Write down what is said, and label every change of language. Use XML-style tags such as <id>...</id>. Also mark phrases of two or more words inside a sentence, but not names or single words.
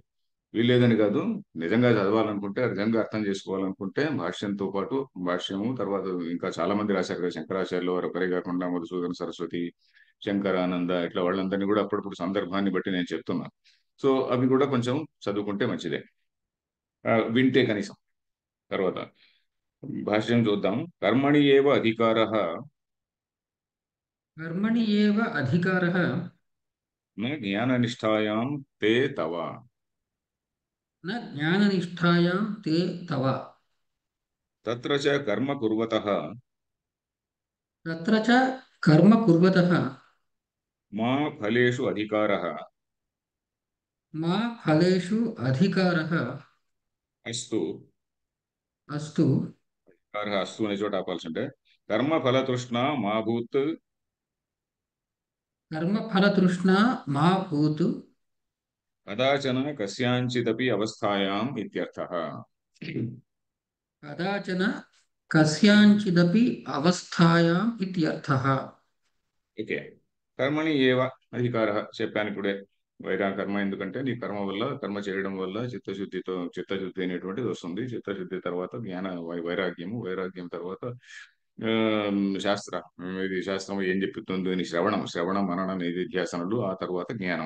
<te>వీల్లేదని కాదు, నిజంగా చదవాలనుకుంటే నిజంగా అర్థం చేసుకోవాలనుకుంటే భాష్యంతో పాటు, భాష్యము తర్వాత ఇంకా చాలా మంది రాశారు కదా, శంకరాచార్యులు వారు ఒకరే కాకుండా మధుసూదన సరస్వతి, శంకరానంద, ఇట్లా వాళ్ళందరినీ కూడా అప్పుడప్పుడు సందర్భాన్ని బట్టి నేను చెప్తున్నాను. సో అవి కూడా కొంచెం చదువుకుంటే మంచిదే, వింటే కనీసం. తర్వాత భాష్యం చూద్దాం.</te> <sa>కర్మణి ఏవ అధికార कर्मणि एव अधिकारः న జ్ఞాననిష్టాయాం తే తవ. न ज्ञाननिष्ठायां ते तव। తత్ర చ కర్మ కుర్వతః तत्र च कर्म कुर्वतः మా ఫలేషు అధికారః मा फलेषु अधिकारः అస్తు. अस्तु।</sa> <te>అస్తు అనే చోట ఆపాల్సి ఉంటే</te> <sa>కర్మ ఫలతృష్ణ మా భూత్ कर्मफलतृष्णा मा भूतु కదాచన కస్యాంచిదపి అవస్థాయాం ఇత్యర్థః. कदाचन कस्याञ्चिदपि अवस्थायाम् इत्यर्थः।</sa> <te>ఓకే.</te> <sa>కర్మణి ఏవ అధికార</sa> <te>చెప్పాను ఇప్పుడే. కర్మ ఎందుకంటే నీ కర్మ వల్ల, కర్మ చేయడం వల్ల చిత్తశుద్ధి అనేటువంటిది వస్తుంది. చిత్తశుద్ధి తర్వాత వైరాగ్యము, వైరాగ్యం తర్వాత ఆ, శాస్త్ర ఇది శాస్త్రం ఏం చెప్తుంది అని శ్రవణం మనన నిధిధ్యాసనలు, ఆ తర్వాత జ్ఞానం.</te>